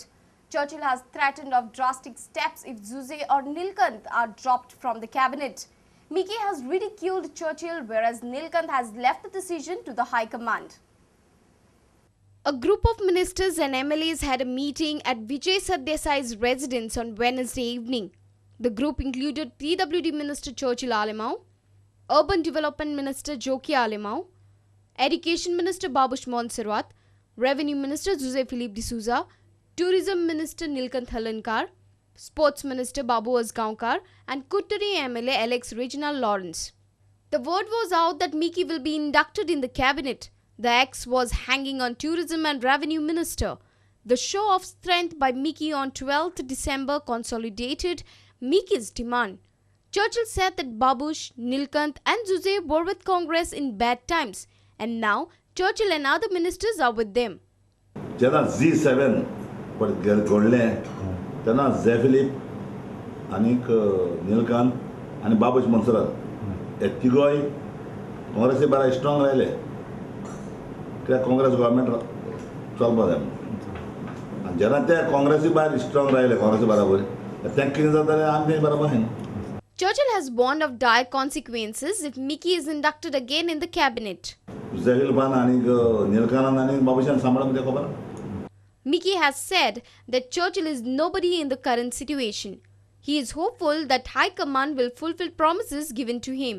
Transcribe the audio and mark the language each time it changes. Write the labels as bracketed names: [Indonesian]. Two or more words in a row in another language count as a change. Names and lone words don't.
[English] Churchill has threatened of drastic steps if Zuze or Nilkanth are dropped from the cabinet. Mickey has ridiculed Churchill, whereas Nilkanth has left the decision to the High Command. A group of ministers and MLAs had a meeting at Vijay Sardesai's residence on Wednesday evening. The group included PWD Minister Churchill Alimau, Urban Development Minister Joki Alimau, Education Minister Babush Montserrat, Revenue Minister Jose Philippe D'Souza, Tourism Minister Nilkanth Halankar, Sports Minister Babu Asgaonkar and Kutturi MLA Alex Reginald Lawrence. The word was out that Mickey will be inducted in the cabinet. The X was hanging on Tourism and Revenue Minister. The show of strength by Mickey on 12th December consolidated Mickey's demand. Churchill said that Babush, Nilkanth and Zuze were with Congress in bad times, and now Churchill and other ministers are with them. [Konkani] जेन्ना Z7 घडलें तेन्ना झे फिलीप आनीक नीलकांत आनी बाबूश मोन्सेरात हे तिगोय काँग्रेसी बरा स्ट्रॉंग राहिले कित्याक काँग्रेस गव्हर्मेंट चलपा जाय आनी जेन्ना ते काँग्रेसी भायर स्ट्रॉंग राहिले काँग्रेसी बराबर तेंका कितें जातालें आमी बराबर हाय. [English] Churchill has warned of dire consequences if Mickey is inducted again in the cabinet. Mickey has said that Churchill is nobody in the current situation. He is hopeful that High Command will fulfill promises given to him.